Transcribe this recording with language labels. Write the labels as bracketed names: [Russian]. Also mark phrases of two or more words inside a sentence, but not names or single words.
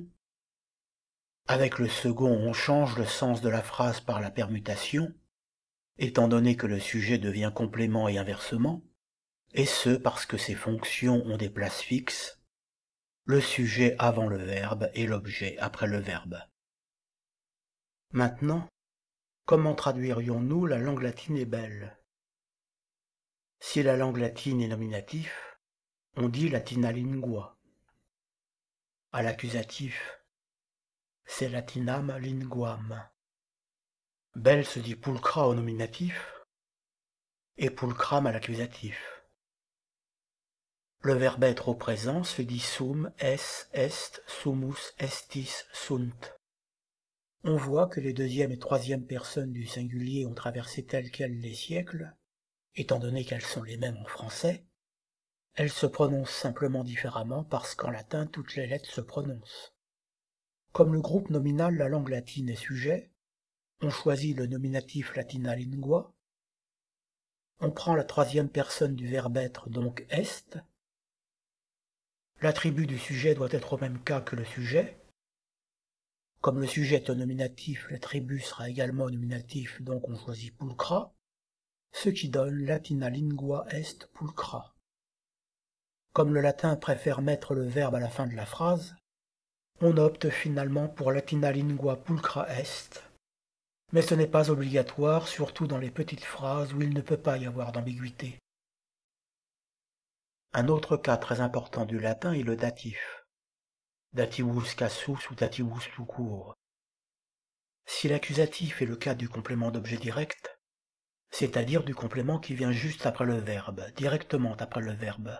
[French] Avec le second on change le sens de la phrase par la permutation, étant donné que le sujet devient complément et inversement, et ce parce que ces fonctions ont des places fixes, le sujet avant le verbe et l'objet après le verbe. Maintenant, comment traduirions-nous la langue latine est belle? Si la langue latine est nominatif, on dit [Latin] latina lingua. [French] À l'accusatif, c'est [Latin] latinam linguam. [French] Belle se dit pulcra au nominatif et pulcram à l'accusatif. Le verbe être au présent se dit [Latin] sum, es, est, sumus, estis, sunt. [French] On voit que les deuxième et troisième personnes du singulier ont traversé tels quels les siècles, étant donné qu'elles sont les mêmes en français. Elles se prononcent simplement différemment parce qu'en latin toutes les lettres se prononcent. Comme le groupe nominal la langue latine est sujet, on choisit le nominatif [Latin] latina lingua, [French] on prend la troisième personne du verbe être, donc est. L'attribut du sujet doit être au même cas que le sujet. Comme le sujet est au nominatif, l'attribut sera également au nominatif, donc on choisit pulcra, ce qui donne [Latin] latina lingua est pulcra. [French] Comme le latin préfère mettre le verbe à la fin de la phrase, on opte finalement pour [Latin] latina lingua pulcra est, [French] mais ce n'est pas obligatoire, surtout dans les petites phrases où il ne peut pas y avoir d'ambiguïté. Un autre cas très important du latin est le datif, [Latin] dativus casus [French] ou dativus tout court. Si l'accusatif est le cas du complément d'objet direct, c'est-à-dire du complément qui vient juste après le verbe, directement après le verbe.